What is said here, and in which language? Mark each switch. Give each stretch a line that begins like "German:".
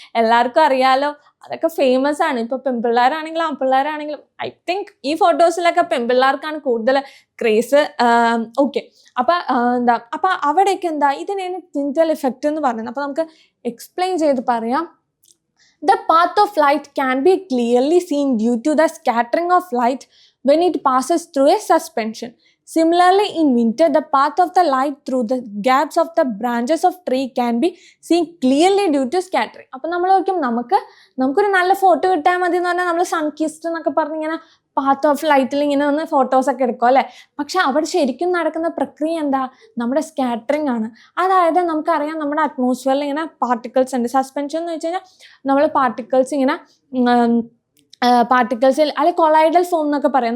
Malayalam: എല്ലാവർക്കും അറിയാലോ, അതൊക്കെ ഫേമസ് ആണ്. ഇപ്പോൾ പെൺപിള്ളേരാണെങ്കിലും ആൺപിള്ളേരാണെങ്കിലും ഐ തിങ്ക് ഈ ഫോട്ടോസിലൊക്കെ പെൺപിള്ളേർക്കാണ് കൂടുതൽ ക്രേസ്. ഓക്കെ. അപ്പം അവിടെയൊക്കെ ഇതിനെയാണ് ടിൻറ്റൽ ഇഫക്റ്റ് എന്ന് പറയുന്നത്. അപ്പോൾ നമുക്ക് എക്സ്പ്ലെയിൻ ചെയ്ത് പറയാം.
English: The path of light can be clearly seen due to the scattering of light when it passes through a suspension. Similarly, in winter, the path of the light through the gaps of the branches of tree can be seen clearly due to scattering.
Malayalam: അപ്പോൾ നമ്മൾ നോക്കും നമുക്കൊരു നല്ല photo കിട്ടാൻ മതി എന്ന് പറഞ്ഞാൽ നമ്മൾ സൺകിസ്റ്റ് എന്നൊക്കെ പറഞ്ഞിങ്ങനെ പാത്ത് ഓഫ് ലൈറ്റിൽ ഇങ്ങനെ വന്ന് ഫോട്ടോസൊക്കെ എടുക്കും അല്ലേ. പക്ഷെ അവിടെ ശരിക്കും നടക്കുന്ന പ്രക്രിയ എന്താ? നമ്മുടെ സ്കാറ്ററിങ് ആണ്. അതായത് നമുക്കറിയാം നമ്മുടെ അറ്റ്മോസ്ഫിയറിൽ ഇങ്ങനെ പാർട്ടിക്കിൾസ് ഉണ്ട്. സസ്പെൻഷൻ എന്ന് വെച്ച് കഴിഞ്ഞാൽ നമ്മൾ പാർട്ടിക്കിൾസ് ഇങ്ങനെ പാർട്ടിക്കിൾസിൽ അല്ലെങ്കിൽ കൊളൈഡൽ ഫോം എന്നൊക്കെ പറയാം.